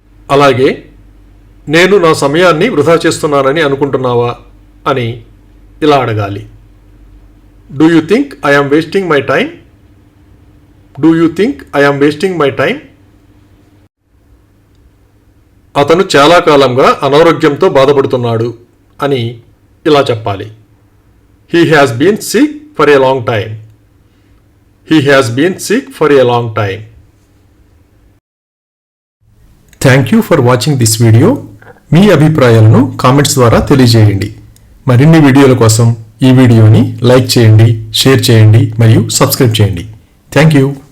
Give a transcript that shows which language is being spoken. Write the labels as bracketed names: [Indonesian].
[Telugu] అలాగే నేను నా సమయాన్ని వృధా చేస్తున్నానని అనుకుంటున్నావా అని ఇలా అడగాలి. [English] Do you think I am wasting my time. Do you think I am wasting my time. [Telugu] అతను చాలా కాలంగా అనారోగ్యంతో బాధపడుతున్నాడు అని ఇలా చెప్పాలి. [English] He has been sick for a long time. He has been sick for a long time. Thank you for watching this video. [Telugu] మీ అభిప్రాయాలను comments ద్వారా తెలియజేయండి. మరిన్ని వీడియోల కోసం ఈ వీడియోని లైక్ చేయండి, షేర్ చేయండి మరియు సబ్స్క్రైబ్ చేయండి. [English] Thank you.